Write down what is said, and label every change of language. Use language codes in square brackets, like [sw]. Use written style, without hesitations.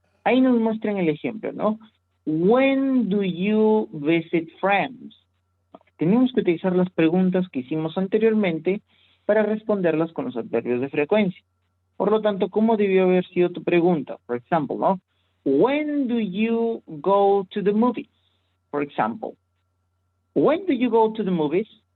[es] Ahí nos muestran el ejemplo, ¿no? [en] When do you visit friends? [es] Tenemos que utilizar las preguntas que hicimos anteriormente para responderlas con los adverbios de frecuencia. Por lo tanto, ¿cómo debió haber sido tu pregunta? [en] For example, [es] ¿no? [en] When do you go to the movies? For example. When do you go to the movies?